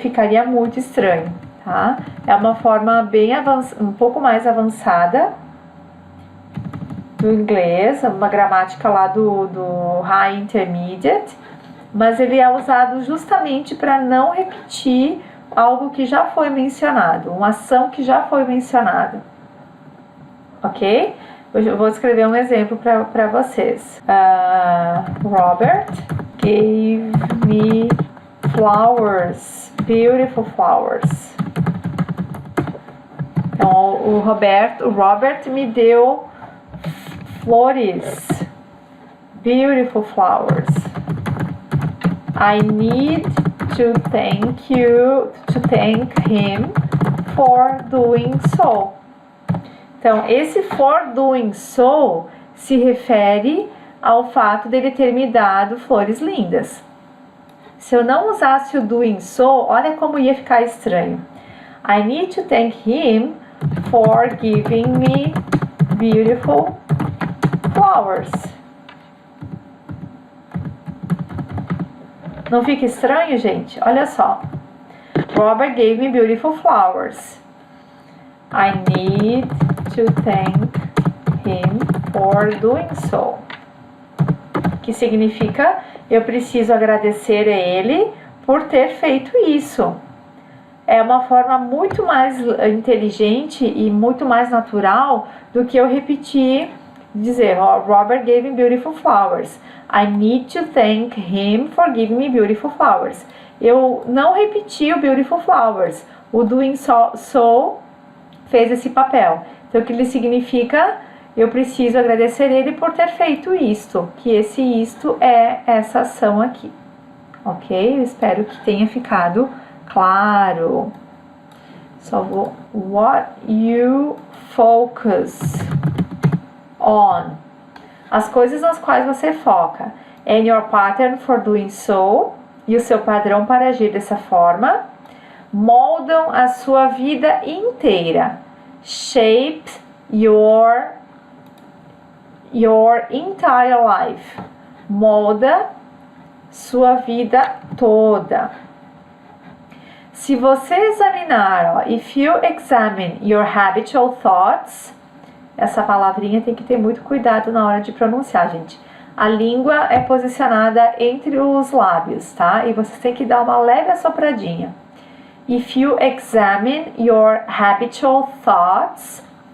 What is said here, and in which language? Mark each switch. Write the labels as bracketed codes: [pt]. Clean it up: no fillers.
[pt] Ficaria muito estranho, tá? É uma forma bem um pouco mais avançada do inglês, uma gramática lá do High Intermediate, mas ele é usado justamente para não repetir algo que já foi mencionado, uma ação que já foi mencionada. Ok? Eu vou escrever um exemplo para vocês. [en] Robert gave me flowers, beautiful flowers. [pt] Então, o Robert me deu flores, [en] beautiful flowers. I need to thank him for doing so. [pt] Então, esse for doing so se refere ao fato dele ter me dado flores lindas. Se eu não usasse o doing so, olha como ia ficar estranho. [en] I need to thank him for giving me beautiful flowers. [pt] Não fica estranho, gente? Olha só. [en] Robert gave me beautiful flowers. I need to thank him for doing so. [pt] Que significa, eu preciso agradecer a ele por ter feito isso. É uma forma muito mais inteligente e muito mais natural do que eu repetir, dizer, [en] Robert gave me beautiful flowers. [pt] I need to thank him for giving me beautiful flowers. Eu não repeti o [en] beautiful flowers. [pt] O doing so fez esse papel. Então, o que ele significa? Eu preciso agradecer ele por ter feito isto. Que esse isto é essa ação aqui. Ok? Eu espero que tenha ficado claro. Só vou... [en] What you focus on. [pt] As coisas nas quais você foca. [en] And your pattern for doing so. [pt] E o seu padrão para agir dessa forma. Moldam a sua vida inteira. [en] Shape your entire life. [pt] Molda sua vida toda. Se você examinar, [en] if you examine your habitual thoughts, [pt] essa palavrinha tem que ter muito cuidado na hora de pronunciar, gente. A língua é posicionada entre os lábios, tá? E você tem que dar uma leve assopradinha. [en] If you examine your habitual thoughts.